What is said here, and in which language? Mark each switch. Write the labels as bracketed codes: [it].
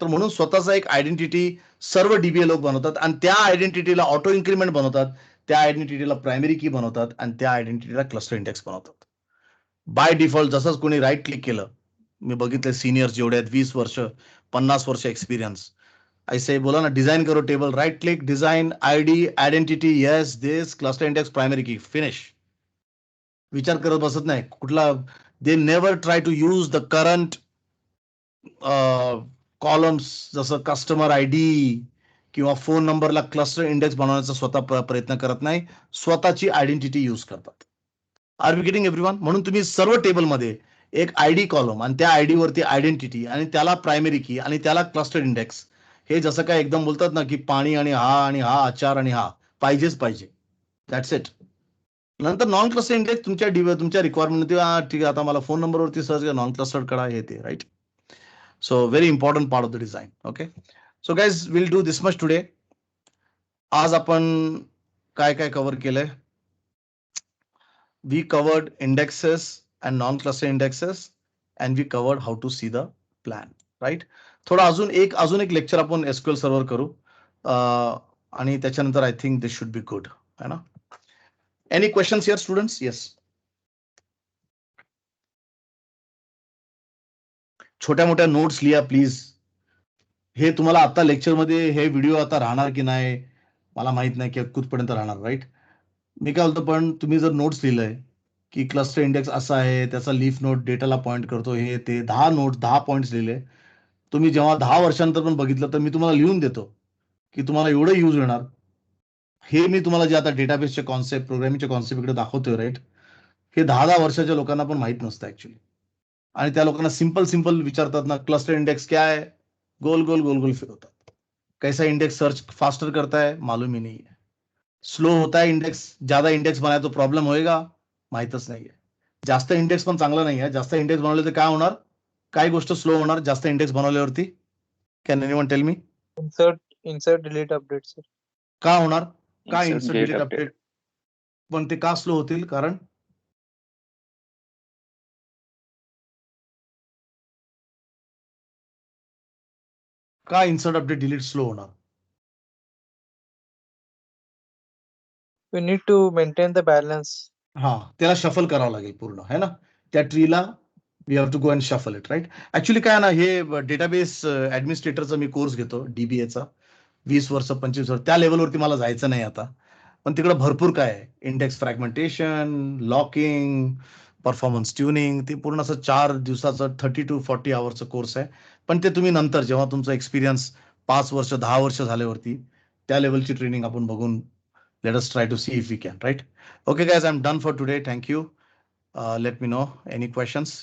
[mr] तर म्हणून स्वतःचा एक आयडेंटिटी सर्व डीबीए लोक बनवतात आणि त्या आयडेंटिटीला ऑटो इन्क्रीमेंट बनवतात. त्या आयडेंटिटीला प्रायमरी की बनवतात आणि त्या आयडेंटिटीला क्लस्टर इंडेक्स बनवतात. बाय डिफॉल्ट जसंच कोणी राईट क्लिक केलं. मी बघितलं सिनियर्स जेवढे आहेत 20 वर्ष 50 वर्ष एक्सपिरियन्स. [hi] ऐसे बोला ना डिझाईन करो table. [en] Right click design ID identity yes this cluster index primary key finish. [mr] विचार करत बसत नाही कुठला. [en] they never try to use the current columns [mr] जसं कस्टमर आयडी किंवा फोन नंबरला क्लस्टर इंडेक्स बनवण्याचा स्वतः प्रयत्न करत नाही. स्वतःची आयडेंटिटी यूज करतात. [en] Are we getting everyone? [mr] म्हणून तुम्ही सर्व टेबलमध्ये एक आयडी कॉलम आणि त्या आयडी वरती आयडेंटिटी आणि त्याला प्रायमरी की आणि त्याला क्लस्टर इंडेक्स. हे जसं काय एकदम बोलतात ना की पाणी आणि हा आचार आणि हा पाहिजेच पाहिजे. [en] That's it. [mr] नंतर नॉन क्लस्टर इंडेक्स तुमच्या रिक्वायरमेंट ठीक आहे आता मला फोन नंबरवरती सर्च करा नॉन क्लस्टर्ड करा हे ते. Right. [en] So very important part of the design. Okay. So guys will do this much today. [mr] आज आपण काय काय कव्हर केलंय? [en] We covered indexes and non-cluster indexes and we covered how to see the plan. Right. [mr] थोडा अजून एक lecture आपण SQL server करू आणि त्याच्यानंतर [en] I think this should be good. [hi] है ना? [en] Any questions here students? Yes. [mr] छोट्या मोठ्या नोट्स लिहा प्लीज. हे तुम्हाला आता लेक्चरमध्ये हे व्हिडिओ आता राहणार की नाही मला माहित नाही की कुठपर्यंत राहणार. राईट. मी काय बोलतो, पण तुम्ही जर नोट्स लिहिलंय की क्लस्टर इंडेक्स असा आहे, त्याचा लीफ नोट डेटाला पॉइंट करतो, हे ते 10 नोट्स 10 पॉईंट्स लिहिले, तुम्ही जेव्हा 10 वर्षांनंतर पण बघितलं तर मी तुम्हाला लिहून देतो की तुम्हाला एवढं यूज होणार. हे मी तुम्हाला जे आता डेटाबेसचे कॉन्सेप्ट, प्रोग्रामिंगचे कॉन्सेप्ट इकडे दाखवतोय, राईट, हे 10-10 वर्षाच्या लोकांना पण माहित नसतं ऍक्च्युली. आणि त्या लोकांना सिंपल सिंपल विचारतात ना, [hi] क्लस्टर इंडेक्स क्या है, [mr] गोल गोल गोल गोल फिरवतात. [hi] कैसा इंडेक्स सर्च फास्टर करता है, मालूम ही नहीं है. स्लो होता है इंडेक्स, ज्यादा इंडेक्स बनाया तो प्रॉब्लेम होएगा, [mr] माहितच नाहीये. जास्त इंडेक्स पण चांगला नाही आहे. जास्त इंडेक्स बनवले तर काय होणार, काय गोष्ट स्लो होणार जास्त index बनवल्यावरती? [en] Can anyone tell me? insert delete update sir. [mr] का होणार? का [en] Insert insert delete delete update. [mr] Update? पण ते का स्लो होतील? कारण का इन्सर्ट अपडेट डिलीट स्लो होणार? [en] We need to maintain the balance. [mr] हा, त्याला शफल करावं लागेल पूर्ण, है ना? त्या ट्रीला [en] we have to go and shuffle it, [mr] right? Actually काय ना, हे डेटाबेस ऍडमिनिस्ट्रेटरचा मी कोर्स घेतो, डीबीएचा, 20 वर्ष 25 वर्ष, त्या लेवलवरती मला जायचं नाही आता. पण तिकडे भरपूर काय आहे, index fragmentation, locking, performance tuning, ते पूर्ण असं 4 दिवसाचं 30 to 40 आवर्सचं कोर्स आहे. पण ते तुम्ही नंतर जेव्हा तुमचा एक्सपिरियन्स 5 वर्ष 10 वर्ष झाल्यावरती त्या लेवलची ट्रेनिंग आपण बघून, [en] let us try to see if we can, right? Okay guys, I'm done for today. Thank you. Let me know any questions.